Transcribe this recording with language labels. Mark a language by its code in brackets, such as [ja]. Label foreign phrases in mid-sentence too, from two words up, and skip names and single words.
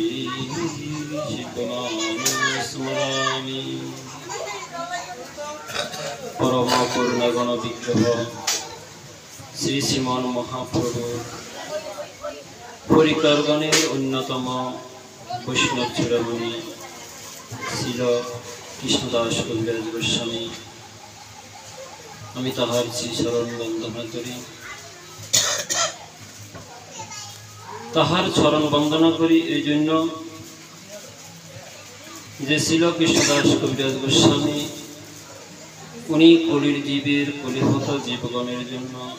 [bn] স্মরামি পরম করুণাগণ বিগ্রহ শ্রী শ্রীমান মহাপ্রভু পরিকরগণের অন্যতম বৈষ্ণব চূড়ামণি শ্রীল কৃষ্ণদাস কবিরাজ গোস্বামী আমি তাহার শ্রীচরণ বন্দনা করি। তাহার চরণ বন্দনা করি এই জন্য যে ছিল কৃষ্ণদাস কবিরাজ গোস্বামী, উনি কলির জীবের কলিহত জীবগণের জন্য